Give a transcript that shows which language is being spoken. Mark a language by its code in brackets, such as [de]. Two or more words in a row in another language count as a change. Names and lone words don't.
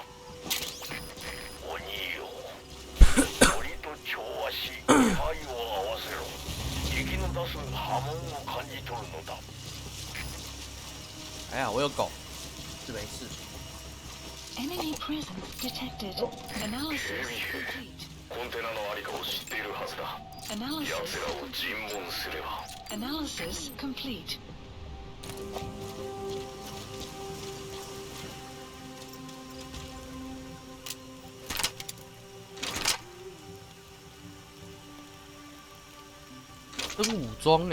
[ja] 鬼よ、鳥と調和し気配を合わせろ。敵の出す波紋を感じ取るのだ。 [zh] 哎呀，我有狗，是没事。 [en] Enemy presence detected. [ja] 警 [en] Analysis [ja] 備兵 [en] complete. [ja] コンテナのありかを知っているはずだ。 [en] Analysis [ja] 奴らを尋問すれば。 [en] Analysis complete. [zh] 真武装呢？